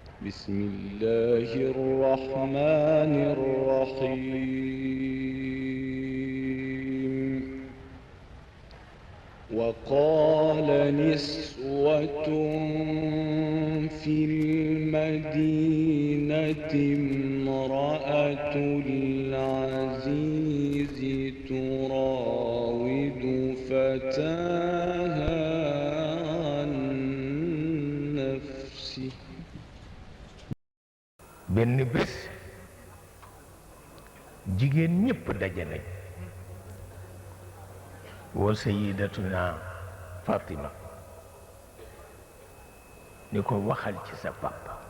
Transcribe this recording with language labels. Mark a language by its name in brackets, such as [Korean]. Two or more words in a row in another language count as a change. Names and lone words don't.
[Arabic] بسم الله الرحمن الرحيم وقال نسوة في المدينة امرأة العزيز تراود فتاها عن نفسه [Wolof] benn bés jigéen ñépp daje nañ woo Sayyidatuna Fatima ni ko waxal ci sa papa